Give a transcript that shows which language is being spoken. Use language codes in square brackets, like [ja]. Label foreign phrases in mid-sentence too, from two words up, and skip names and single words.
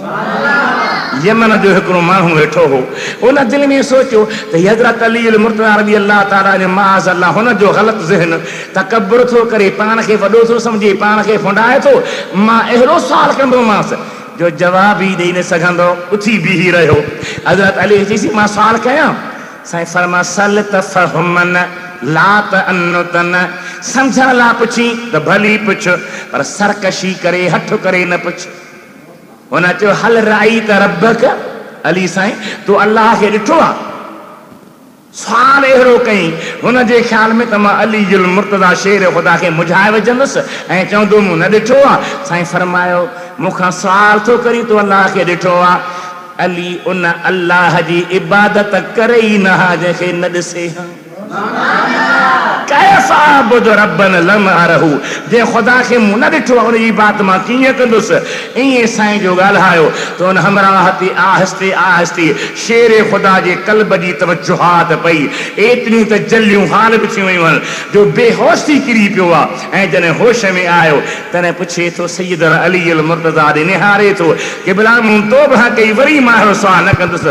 [sd] यमन जो हिकिड़ो माण्हू वेठो हो, उन दिलि में सोचियो त हज़रत अली मुर्तज़ा [ar] رضي الله تعالى [sd] ने [ar] معاذ الله [sd] हुन जो ग़लति ज़हन तकब्बुर थो करे, पाण खे वॾो थो सम्झे, पाण खे फुंडाए थो। मां अहिड़ो सुवालु कंदोमांसि जो जवाब ई ॾेई न सघंदो, उथी बीही रहियो। हज़रत अली चईसि मां सुवालु कयां? साईं फरमा [ar] سل تفهما لا تعنتا, [sd] सम्झण लाइ पुछी त भली पुछ, पर सरकशी करे हठ करे न पुछ। हुन चयो [ar] هل رأيت ربك, [sd] अली साईं तूं अल्लाह खे ॾिठो आहे? सुवाल अहिड़ो कई, हुनजे ख़्याल में त मां अली मुर्तज़ा शेर ख़ुदा खे मुझाए विझंदुसि ऐं चवंदो मूं न ॾिठो आहे। साईं फरमायो मूंखां सुवाल थो करी तूं अल्लाह खे ॾिठो आहे? अली उन अल्लाह जी इबादत करे ई न हा जंहिंखे न ॾिसे हा। [ar] كيف أعبد ربا لم أره, [sd] जंहिं ख़ुदा खे मूं न ॾिठो आहे उनजी बात मां कीअं कंदुसि? ईअं साईं जो ॻाल्हायो त उन हमराह ते आहिस्ते आहिस्ते शेर ख़ुदा जे क़ल्ब जी तवजुहात पई, एतिरियूं त जलियूं हाल बि थी वियूं आहिनि जो बेहोश थी किरी पियो आहे। ऐं जॾहिं होश में आयो तॾहिं पुछे थो सैयद अली मुर्तज़ा ॾे निहारे थो कि बिला मूं तौबा कई, वरी मां अहिड़ो सुवाल न कंदुसि।